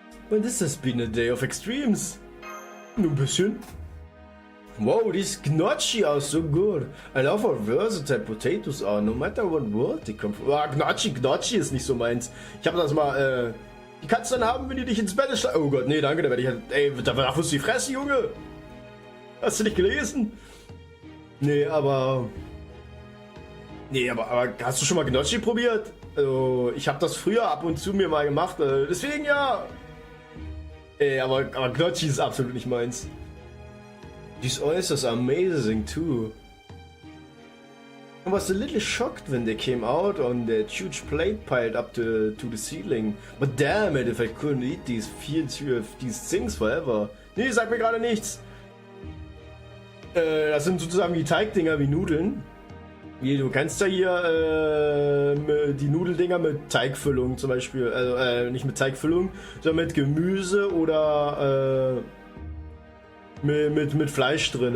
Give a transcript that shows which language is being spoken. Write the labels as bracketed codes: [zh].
[en] Well, this has been a day of extremes. [de] Nur ein bisschen. [en] Wow, these gnocchi are so good. I love how versatile potatoes are, no matter what world they come from. [de] Gnocchi ist nicht so meins. Ich habe das mal, die kannst du dann haben, wenn die dich ins Bett schlagen. Oh Gott, nee, danke, da werde ich halt, ey, da wirst du die Fresse, Junge. Hast du nicht gelesen? Nee, aber hast du schon mal Gnocchi probiert? Also, ich habe das früher ab und zu mir mal gemacht, deswegen ja. Ey, aber Gnocchi ist absolut nicht meins. [en] These oysters are amazing too. I was a little shocked when they came out on that huge plate piled up to the ceiling. But damn it, if I couldn't eat these things forever. [de] Nee, sag mir gerade nichts. Das sind sozusagen die Teigdinger wie Nudeln. Du kennst ja hier die Nudeldinger mit Teigfüllung zum Beispiel. Also nicht mit Teigfüllung, sondern mit Gemüse oder mit Fleisch drin.